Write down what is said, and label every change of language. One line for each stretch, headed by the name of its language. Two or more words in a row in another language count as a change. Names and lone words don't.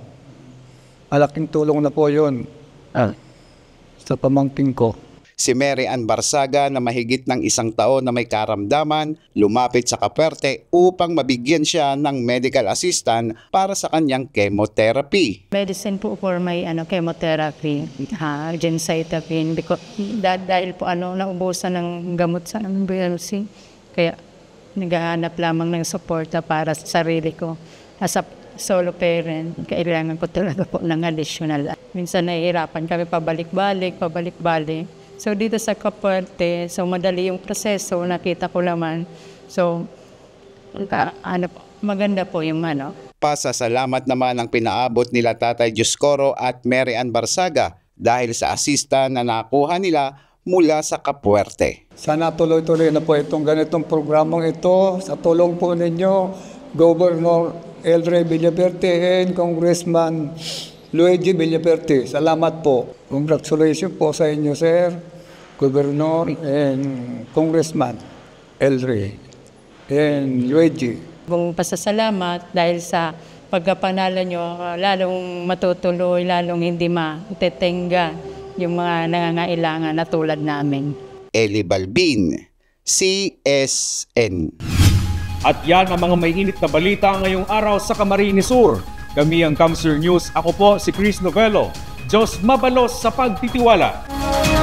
Filipino: Malaking tulong na po yun sa pamangkin ko. Si Mary Ann Barsaga na mahigit ng 1 taon na may karamdaman, lumapit sa Capuerte upang mabigyan siya ng
English: medical assistant
Filipino: para sa kanyang chemotherapy. Medicine po
English: for my chemotherapy, gemcitabine, because
Filipino: dahil po naubusan ng gamot sa BLC, kaya naghahanap lamang ng suporta para sa sarili ko.
English: As a solo parent,
Filipino: kailangan ko talaga po ng additional. Minsan nahihirapan kami pabalik-balik. So dito sa Capuerte, so madali yung proseso, nakita ko naman. So maganda po yung Pasasalamat naman ang pinaabot nila Tatay Dioscoro at Mary Ann Barsaga dahil sa assistant na nakuha nila mula sa Capuerte. Sana tuloy-tuloy na po itong ganitong programang ito sa tulong po ninyo, Governor El Rey Villaverte and Congressman Luigi Villaverte. Salamat po. Congratulations po sa inyo, Sir,
English: Governor and Congressman
Filipino: El Rey and Luigi. Buong pasasalamat dahil sa pagkapanalo nyo, lalong matutuloy, lalong hindi matetenga yung mga nangangailangan na tulad namin. Eli Balbin, CSN. At yan ang mga mainit na balita ngayong araw sa Camarines Sur. Kami ang Camsur News. Ako po si Chris Novelo.
Bikol: Diyos mabalos
Filipino: sa pagtitiwala.